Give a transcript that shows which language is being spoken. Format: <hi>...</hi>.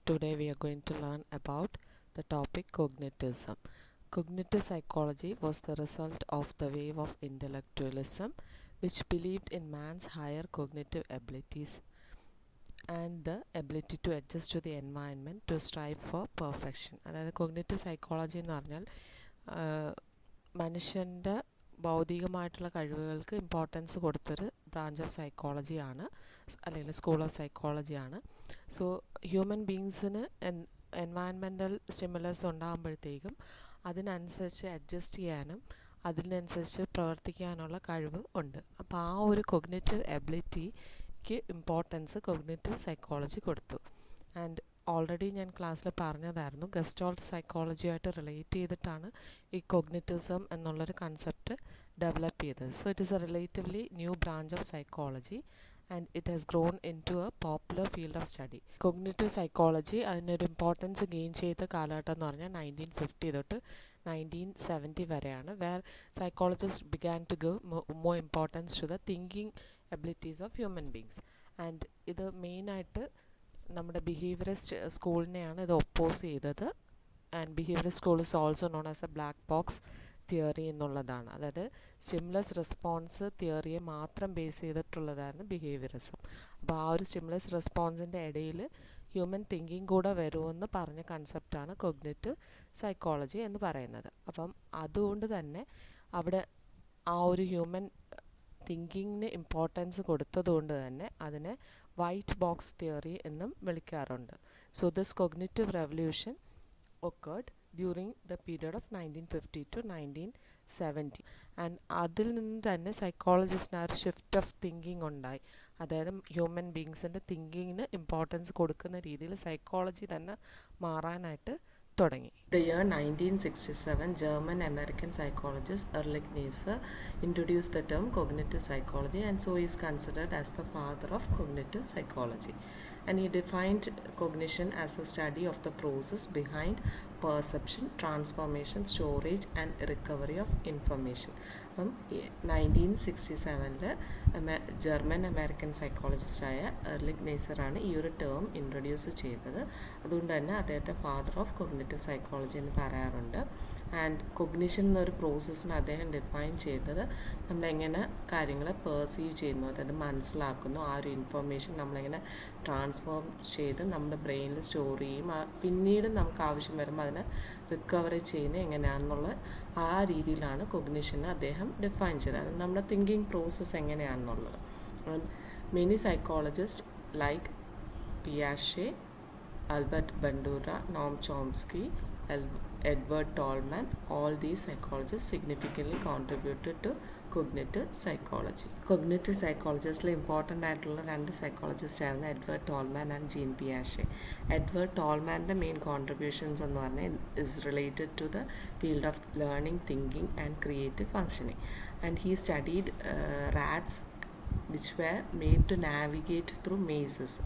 <en>Today we are going to learn about the topic cognitivism. Cognitive psychology was the result of the wave of intellectualism which believed in man's higher cognitive abilities and the ability to adjust to the environment to strive for perfection.</en> <ml>അതായത് cognitive psychology എന്ന് പറഞ്ഞാൽ മനുഷ്യൻ്റെ ഭൗതികമായിട്ടുള്ള കഴിവുകൾക്ക് importance കൊടുത്തൊരു branch of സൈക്കോളജിയാണ്, അല്ലെങ്കിൽ school of സൈക്കോളജിയാണ്. So human ബീങ്സിന് environmental stimulus ഉണ്ടാകുമ്പോഴത്തേക്കും അതിനനുസരിച്ച് adjust ചെയ്യാനും അതിനനുസരിച്ച് പ്രവർത്തിക്കാനുള്ള കഴിവ് ഉണ്ട്. അപ്പോൾ ആ ഒരു കൊഗ്നിറ്റീവ് എബിലിറ്റിക്ക് ഇമ്പോർട്ടൻസ് കോഗ്നിറ്റീവ് സൈക്കോളജി കൊടുത്തു. ആൻഡ് ഓൾറെഡി ഞാൻ ക്ലാസ്സിൽ പറഞ്ഞതായിരുന്നു, ഗസ്റ്റോൾട്ട് സൈക്കോളജിയായിട്ട് റിലേറ്റ് ചെയ്തിട്ടാണ് ഈ കോഗ്നിറ്റിവിസം എന്നുള്ളൊരു കൺസെപ്റ്റ് ഡെവലപ്പ് ചെയ്തത്.</ml> <en>So it is a relatively new branch of psychology and it has grown into a popular field of study. Cognitive psychology</en> <ml>അതിനൊരു importance gain ചെയ്ത കാലഘട്ടം എന്ന് പറഞ്ഞാൽ 1950 തൊട്ട് 1970 വരെയാണ്,</ml> <en>Where psychologist began to give more importance to the thinking abilities of human beings.</en> <ml>And ഇത് മെയിനായിട്ട് നമ്മുടെ ബിഹേവിയറിസ്റ്റ് സ്കൂളിനെയാണ് ഇത് ഒപ്പോസ് ചെയ്തത്.</ml> <en>and behaviourist school is also known as a black box theory</en> <ml>എന്നുള്ളതാണ്. അതായത് സ്റ്റിമുലസ് റെസ്പോൺസ് തിയറിയെ മാത്രം ബേസ് ചെയ്തിട്ടുള്ളതായിരുന്നു ബിഹേവിയറിസം. അപ്പോൾ ആ ഒരു സ്റ്റിമുലസ് റെസ്പോൺസിൻ്റെ ഇടയിൽ ഹ്യൂമൻ തിങ്കിങ് കൂടെ വരുമെന്ന് പറഞ്ഞ കൺസെപ്റ്റാണ് കോഗ്നിറ്റീവ് സൈക്കോളജി എന്ന് പറയുന്നത്. അപ്പം അതുകൊണ്ട് തന്നെ അവിടെ ആ ഒരു ഹ്യൂമൻ തിങ്കിങ്ങിന് ഇമ്പോർട്ടൻസ് കൊടുത്തതുകൊണ്ട് തന്നെ അതിനെ വൈറ്റ് ബോക്സ് തിയറി എന്നും വിളിക്കാറുണ്ട്.</ml> <en>So this cognitive revolution occurred during the period of 1950 to 1970.</en> <ml>And അതിൽ നിന്ന് തന്നെ സൈക്കോളജിസ്റ്റിന് ആ ഒരു ഷിഫ്റ്റ് ഓഫ് തിങ്കിങ് ഉണ്ടായി. അതായത് ഹ്യൂമൻ ബീങ്സിൻ്റെ തിങ്കിങ്ങിന് ഇമ്പോർട്ടൻസ് കൊടുക്കുന്ന രീതിയിൽ സൈക്കോളജി തന്നെ മാറാനായിട്ട് തുടങ്ങി.</ml> <en>The year 1967, German-American psychologist Erlich Neisser introduced the term cognitive psychology, and so he is considered as the father of cognitive psychology. And he defined cognition as the study of the process behind perception, transformation, storage and recovery of information.</en> <ml>അപ്പം 1967 German American സൈക്കോളജിസ്റ്റായ Ehrlich നെയ്സറാണ് ഈ ഒരു term introduce ചെയ്തത്. അതുകൊണ്ട് തന്നെ അദ്ദേഹത്തെ father of cognitive psychology എന്ന് പറയാറുണ്ട്. And cognition എന്നൊരു പ്രോസസ്സിന് അദ്ദേഹം ഡിഫൈൻ ചെയ്തത് നമ്മളെങ്ങനെ കാര്യങ്ങളെ പെർസീവ് ചെയ്യുന്നു, അതായത് മനസ്സിലാക്കുന്നു, ആ ഒരു ഇൻഫർമേഷൻ നമ്മളെങ്ങനെ ട്രാൻസ്ഫോം ചെയ്ത് നമ്മുടെ ബ്രെയിനിൽ സ്റ്റോർ ചെയ്യും, പിന്നീട് നമുക്ക് ആവശ്യം വരുമ്പോൾ അതിനെ റിക്കവറി ചെയ്യുന്നത് എങ്ങനെയാണെന്നുള്ള ആ രീതിയിലാണ് കൊഗ്നിഷനെ അദ്ദേഹം ഡിഫൈൻ ചെയ്തത്, നമ്മുടെ തിങ്കിങ് പ്രോസസ്സ് എങ്ങനെയാണെന്നുള്ളത്.</ml> <en>Many psychologist like പിയാഷെ, Albert Bandura, Noam Chomsky, Edward Tolman, all these psychologists significantly contributed to cognitive psychology.</en> <ml>Cognitive psychologistle important ആയിട്ടുള്ള രണ്ട് സൈക്കോളജിസ്റ്റ് ആയിരുന്നു Edward Tolman and gene പിയാഷെ. Edward ടോൾമാൻ്റെ main contributions എന്ന് പറഞ്ഞാൽ</ml> <en>Is related to the field of learning, thinking and creative functioning. And he studied rats which were made to navigate through mazes.</en>